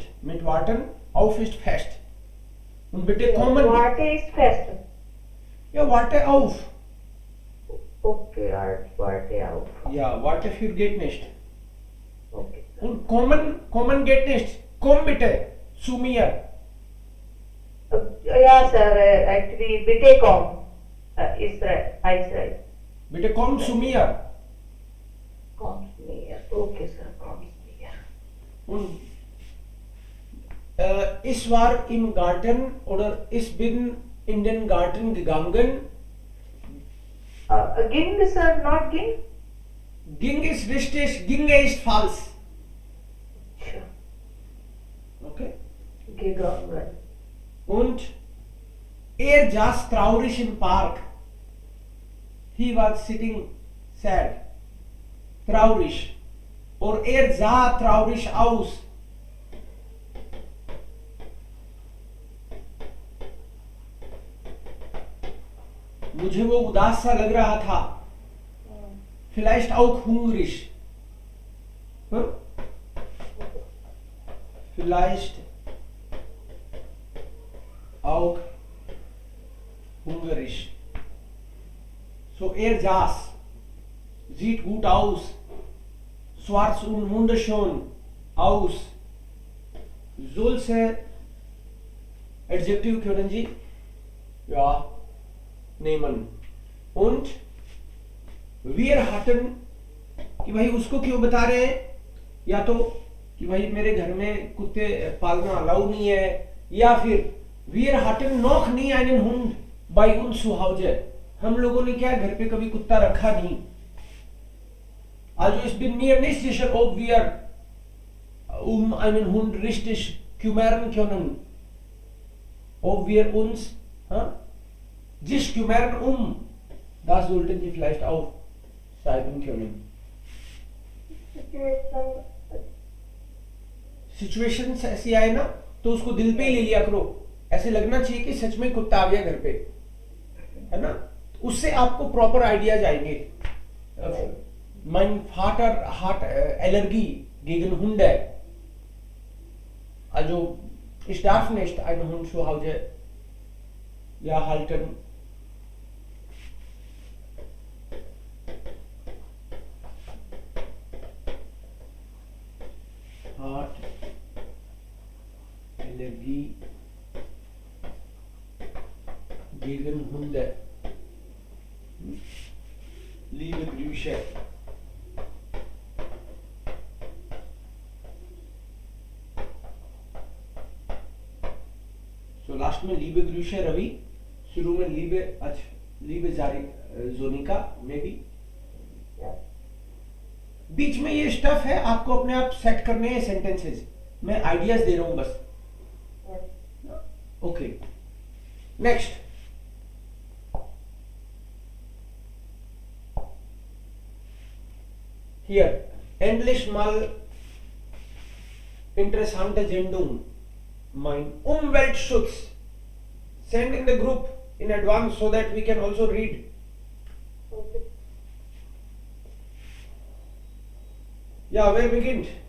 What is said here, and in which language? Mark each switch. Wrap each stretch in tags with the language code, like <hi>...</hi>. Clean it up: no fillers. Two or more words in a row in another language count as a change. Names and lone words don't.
<de>Mit warten, auf ist fest. Und bitte kommen. Warte ist fest. Ja, warte auf. Okay, warte auf. Ja, warte für geht nicht. Okay. Und kommen geht nicht. Komm bitte zu mir.</de> <en>Yeah, sir. Actually,</en> <de>bitte komm.</de> <en>Is right.</en> <de>Bitte komm zu mir. Komm mir. Okay, sir. Komm mir. Und ich war im Garten oder ich bin in den Garten gegangen.</de> <en>Ging, sir, not ging?</en> <de>Ging ist richtig, ginge ist falsch.</de> <en>Sure. Okay.</en> <de>Gegangen. Und er saß traurig im Park.</de> <en>He was sitting sad.</en> <de>Traurig. और er sah traurig aus.</de> <hi>मुझे वो उदास सा लग रहा था.</hi> <de>Vielleicht auch hungrig. Hm? Vielleicht auch hungrig. So er saß. Sieht gut aus. Schwarz und wunderschön aus. Solche Adjektiv können Sie ja nehmen. Und wir hatten</de> <hi>कि भाई उसको क्यों बता रहे हैं, या तो कि भाई मेरे घर में कुत्ते पालना अलाउ नहीं है, या फिर</hi> <de>wir hatten noch nie einen Hund bei uns zu Hause.</de> <hi>हम लोगों ने क्या घर पे कभी कुत्ता रखा नहीं.</hi> <de>Also ich bin mir nicht sicher, ob wir einen Hund richtig kümmern können. Ob wir uns sich kümmern das sollten Sie vielleicht auch schreiben können.</de> <hi>सिचुएशन ऐसी आए ना तो उसको दिल पे ही ले लिया करो. ऐसे लगना चाहिए कि सच में कुत्ता आ गया घर पे, है ना. उससे आपको</hi> <en>proper idea</en> <hi>जाएंगे.</hi> <de>mein Vater hat Allergie gegen Hunde. Also ich darf nicht einen Hund zu Hause halten. Hat Allergie gegen Hunde. Liebe Grüße.</de> <hi>So लास्ट में</hi> <de>liebe Grüße</de> <hi>रवि, शुरू में liebe जोनिका में भी. बीच में ये स्टफ है, आपको अपने आप सेट करने हैं सेंटेंसेस. मैं आइडियाज दे रहा हूं बस.</hi> <en>Okay, next.</en> <de>हियर endlich mal interessante Sendung. Mein Umweltschutz.</de> <en>Send in the group in advance so that we can also read. Okay. Yeah, where beginnt?</en>